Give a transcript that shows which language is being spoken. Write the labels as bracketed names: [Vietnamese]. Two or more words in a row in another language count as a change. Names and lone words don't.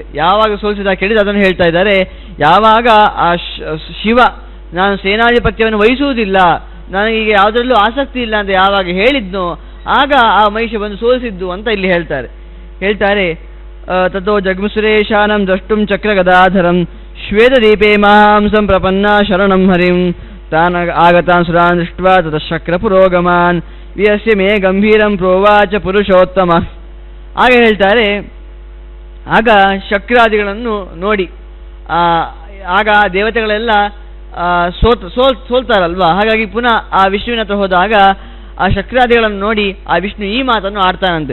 [Kannada] ಯಾವಾಗ ಸೋಲಿಸಿದ ಕೇಳಿದ್ರೆ ಅದನ್ನು ಹೇಳ್ತಾ ಇದ್ದಾರೆ. ಯಾವಾಗ ಆ ಶಿವ ನಾನು ಸೇನಾಧಿಪತ್ಯವನ್ನು ವಹಿಸುವುದಿಲ್ಲ, ನನಗೆ ಯಾವುದರಲ್ಲೂ ಆಸಕ್ತಿ ಇಲ್ಲ ಅಂತ ಯಾವಾಗ ಹೇಳಿದ್ನೋ ಆಗ ಆ ಮಹಿಷ ಬಂದು ಸೋಲಿಸಿದ್ದು ಅಂತ ಇಲ್ಲಿ ಹೇಳ್ತಾರೆ. [Sanskrit] ತಥೋ ಜಗ್ಮುಸುರೇಶಾನಂ ದ್ರಷ್ಟುಂ ಚಕ್ರ ಗದಾಧರಂ ಶ್ವೇತದೀಪೇ ಮಹಾಂಸಂ ಪ್ರಪನ್ನ ಶರಣಂ ಹರಿಂ ತಾನ್ ಆಗತಾನ್ ಸುರಾನ್ ದೃಷ್ಟ್ವಾ ತತಃ ಶಕ್ರ ಪುರೋಗಮಾನ್ ವಿಯಸ್ಯ ಮೇ ಗಂಭೀರಂ ಪ್ರೋವಾಚ ಪುರುಷೋತ್ತಮ. [Kannada] ಆಗ ಹೇಳ್ತಾರೆ, ಆಗ ಶಕ್ರಾದಿಗಳನ್ನು ನೋಡಿ ಆಗ ದೇವತೆಗಳೆಲ್ಲ ಸೋಲ್ತಾರಲ್ವಾ, ಹಾಗಾಗಿ ಪುನಃ ಆ ವಿಷ್ಣುವಿನ ಹತ್ರ ಹೋದಾಗ ಆ ಶಕ್ರಾದಿಗಳನ್ನು ನೋಡಿ ಆ ವಿಷ್ಣು ಈ ಮಾತನ್ನು ಆಡ್ತಾನಂತೆ.